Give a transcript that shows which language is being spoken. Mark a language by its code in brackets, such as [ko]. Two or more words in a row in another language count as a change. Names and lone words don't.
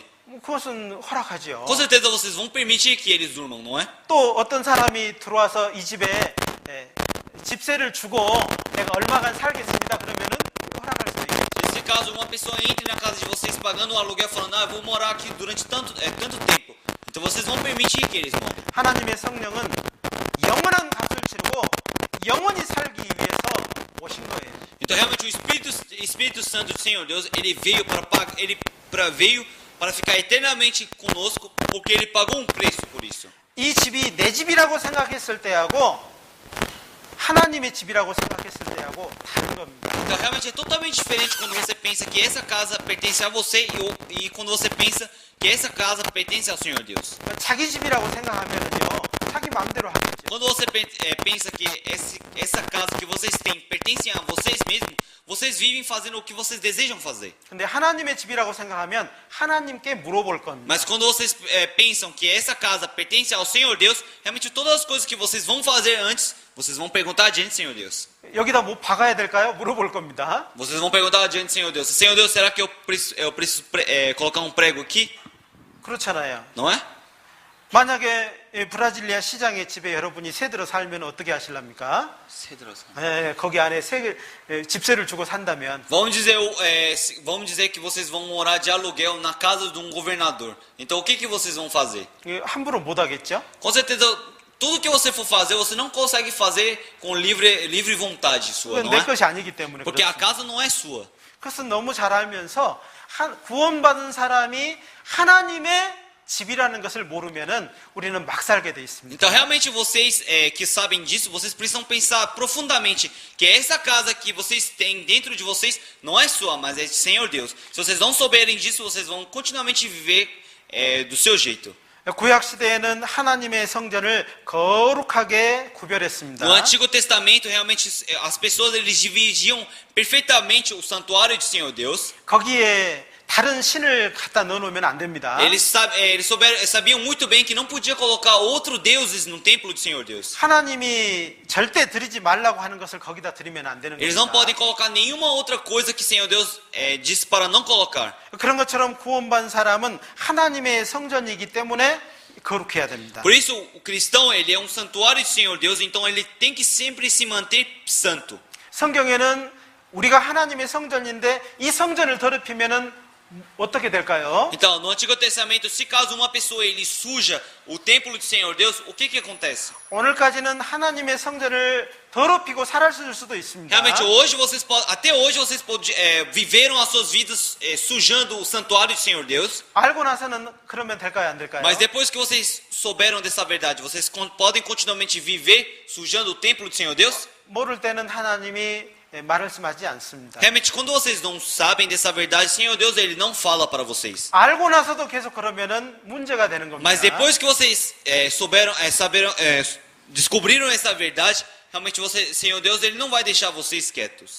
[ko] 그것은 허락하죠. [pt] Com certeza vocês vão permitir que eles durmam, não é? [ko] 또 어떤 사람이 들어와서 이 집에 집세를 주고 내가 얼마간 살겠습니다. 그러면은 허락할 수 있죠. [pt] Se caso uma pessoa entre na casa de vocês pagando um aluguel falando, eu vou morar aqui durante tanto tempo, então vocês vão permitir que eles morem. [ko] 하나님의 성령은 영원한 값을 치르고 영원히 살기 위해서 오신 거예요. [pt] Então realmente o Espírito Santo do Senhor Deus, ele veio para ficar eternamente conosco, porque ele pagou um preço por isso. [ko] 이 집이 내 집이라고 생각했을 때하고 하나님의 집이라고 생각했을 때하고 다른 겁니다. [pt] Então realmente é totalmente diferente quando você pensa que essa casa pertence a você e quando você pensa que essa casa pertence ao Senhor Deus. [ko] 자기 집이라고 생각하면은요, 자기 마음대로 하겠죠. [pt] Quando você pensa que essa casa que vocês têm pertence a vocês mesmos, vocês vivem fazendo o que vocês desejam fazer. [ko] 근데 하나님의 집이라고 생각하면 하나님께 물어볼 겁니다. [pt] Mas quando vocês pensam que essa casa pertence ao Senhor Deus, realmente todas as coisas que vocês vão fazer antes, vocês vão perguntar diante do Senhor Deus. [ko] 여기다 뭐 박아야 될까요? 물어볼 겁니다. [pt] Vocês vão perguntar diante do Senhor Deus. Senhor Deus, será que eu preciso colocar um prego aqui? [ko] 그렇잖아요. [pt] Não é? [ko] 만약에 브라질리아 시장의 집에 여러분이 새들어 살면 어떻게 하실랍니까? 거기 안에 집세를 주고 산다면 [pt] Vamos dizer que vocês vão morar de aluguel na casa de um governador. Então o que vocês vão fazer? [ko] 함부로 못 하겠죠? [pt] Com certeza, tudo que você for fazer, você não consegue fazer com livre vontade sua, [ko] 그건 [pt] não [ko] 내 [pt] é? [ko] 것이 아니기 때문에 [pt] Porque a [ko] 그렇습니다. [pt] casa não é sua. [ko] 그것은 너무 잘 알면서 구원받은 사람이 하나님의 집이라는 것을 모르면은 우리는 막 살게 돼 있습니다. [pt] Então, realmente, vocês que sabem disso, vocês precisam pensar profundamente que essa casa que vocês têm dentro de vocês não é sua, mas é do Senhor Deus. Se vocês não souberem disso, vocês vão continuamente viver do seu jeito. [ko] 구약 시대에는 하나님의 성전을 거룩하게 구별했습니다. [pt] No Antigo Testamento, realmente, as pessoas eles dividiam perfeitamente o santuário do Senhor Deus. [ko] 거기에 다른 신을 갖다 넣어놓으면 안 됩니다. [pt] Eles sabiam muito bem que não podia colocar outros deuses no templo do Senhor Deus. [ko] 하나님이 절대 드리지 말라고 하는 것을 거기다 드리면 안 되는 [pt] Eles não [ko] 겁니다. [pt] podem colocar nenhuma outra coisa que o Senhor Deus disse para não colocar. [ko] 그런 것처럼 구원받은 사람은 하나님의 성전이기 때문에 거룩해야 됩니다. [pt] Por isso, o cristão ele é um santuário do Senhor Deus, então ele tem que sempre se manter santo. [ko] 성경에는 우리가 하나님의 성전인데 이 성전을 더럽히면은 어떻게 될까요? [pt] Então, no Antigo Testamento, se caso uma pessoa ele suja o templo do Senhor Deus, o que acontece? [ko] 오늘까지는 하나님의 성전을 더럽히고 살았을 수도 있습니다. [pt] Realmente, até hoje vocês viveram as suas vidas sujando o santuário do Senhor Deus. [ko] 알고 나서는 그러면 될까요, 안 될까요? [pt] Mas depois que vocês souberam dessa verdade, vocês podem continuamente viver sujando o templo do Senhor Deus? [ko] 모를 때는 하나님이 말씀하지 않습니다. [pt] Realmente, quando vocês não sabem dessa verdade, o Senhor Deus ele não fala para vocês. [ko] 알고 나서도 계속 그러면은 문제가 되는 겁니다. [pt] Mas depois que vocês descobriram essa verdade, realmente o Senhor Deus ele não vai deixar vocês quietos.